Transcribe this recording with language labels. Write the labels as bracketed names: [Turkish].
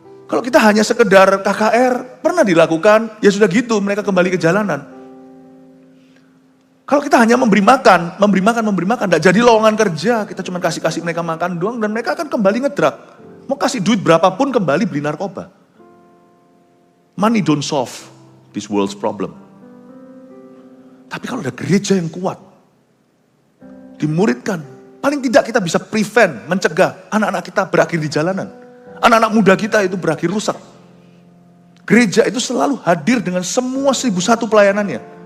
[Indonesian] Kalau kita hanya sekedar KKR, pernah dilakukan, ya sudah gitu, mereka kembali ke jalanan. Kalau kita hanya memberi makan, tidak jadi lowongan kerja, kita cuma kasih mereka makan doang, dan mereka akan kembali ngedrak. Mau kasih duit berapapun kembali beli narkoba. [English] Money don't solve this world's problem. [Indonesian] Tapi kalau ada gereja yang kuat, dimuridkan, paling tidak kita bisa prevent, mencegah anak-anak kita berakhir di jalanan. Anak-anak muda kita itu berakhir rusak. Gereja itu selalu hadir dengan semua 1001 pelayanannya.